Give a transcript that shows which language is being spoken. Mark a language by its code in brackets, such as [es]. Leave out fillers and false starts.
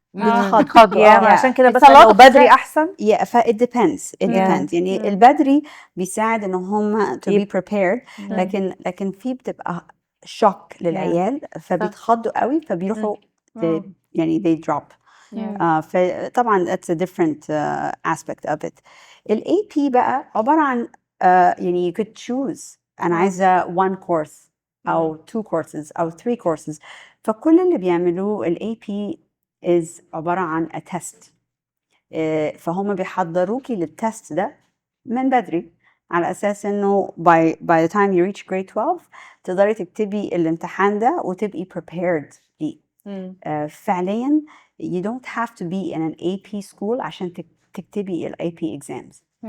[ar] عشان كده بس لو بدري أحسن. [en] it depends. [ar] يعني البدري بيساعد إن هم [en] to be prepared. [ar] لكن في بتبقى شوك للعيال فبيتخضوا قوي فبيروحوا يعني [en] they drop. فطبعا that's a different aspect of it. [ar] AP بقى عبارة عن يعني [en] you could choose [ar] أنا عايزة 1 course أو 2 courses أو 3 courses. فكل اللي بيعملوه [en] AP is [ar] عبارة عن [en] a test. [ar] فهم بيحضروكي للتست ده من بدري. على اساس انه [en] by the time you reach grade 12 [ar] تقدري تكتبي الامتحان ده وتبقي prepared ليه. [en] فعليا you don't have to be in an AP school [ar] عشان تكتبي ال [en] AP exams.